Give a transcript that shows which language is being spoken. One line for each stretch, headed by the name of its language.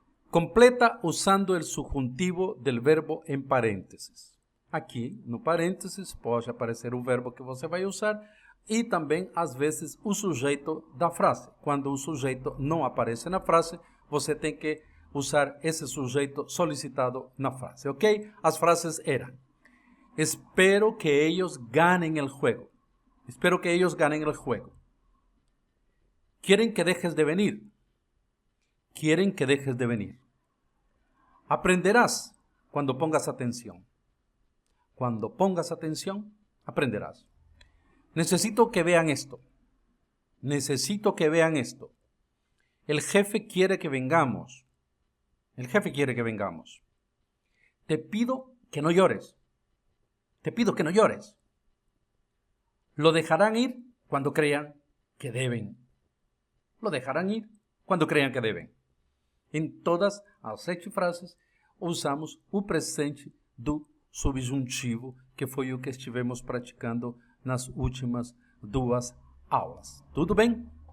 Portuguese: Completa usando o subjuntivo do verbo em parênteses. Aqui, no parênteses, pode aparecer o verbo que você vai usar e também, às vezes, o sujeito da frase. Quando o sujeito não aparece na frase, você tem que usar esse sujeito solicitado na frase, ok? As frases eram:
Spanish: espero que ellos ganen el juego. Espero que ellos ganen el juego. Quieren que dejes de venir. Quieren que dejes de venir. Aprenderás cuando pongas atención. Cuando pongas atención, aprenderás. Necesito que vean esto. Necesito que vean esto. El jefe quiere que vengamos. El jefe quiere que vengamos. Te pido que no llores. Te pido que no llores. Lo dejarán ir cuando crean que deben. Lo dejarán ir cuando crean que deben.
Portuguese: Em todas as 7 frases, usamos o presente do subjuntivo, que foi o que estivemos praticando nas últimas 2 aulas. Tudo bem?